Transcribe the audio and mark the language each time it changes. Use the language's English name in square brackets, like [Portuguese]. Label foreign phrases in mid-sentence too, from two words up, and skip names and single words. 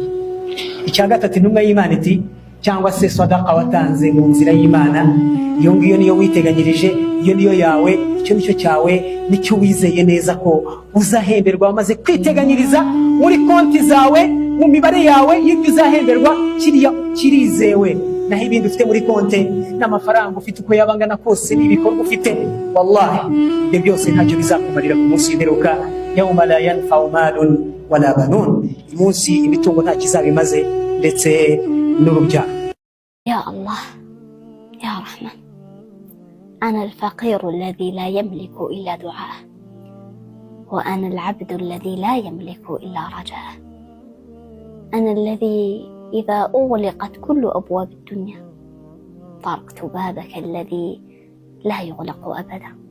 [Kinyarwanda] Icya gatatu, intumwa y'Imana iti cyangwa se sadaka watanze mu nzira y'Imana, iyo ngiyo niyo witeganyirije, iyo niyo yawe, icyo nicyo cyawe, nicyo wizeye neza ko uzahemberwa wamaze kwiteganyiriza muri konti zawe, mu mibare yawe y'ibyo uzahemberwa, kiriya kirizewe. Naho ibindi ufite muri konti n'amafaranga ufite uko yabangana kose n'ibikorwa ufite, wallahi ibyo byose ntacyo bizakumarira ku munsi w'imperuka. [Arabic] يوم لا ينفع مال ولا بنون, [Kinyarwanda] umunsi imitungo nta kizabimaze ndetse n'urubyaro. [Arabic] يا الله يا رحمن، أنا الفقير الذي لا يملك إلا دعاءه، وأنا العبد الذي لا يملك إلا رجاءه، أنا الذي إذا أغلقت كل أبواب الدنيا طرقت بابك الذي لا يغلق أبدا.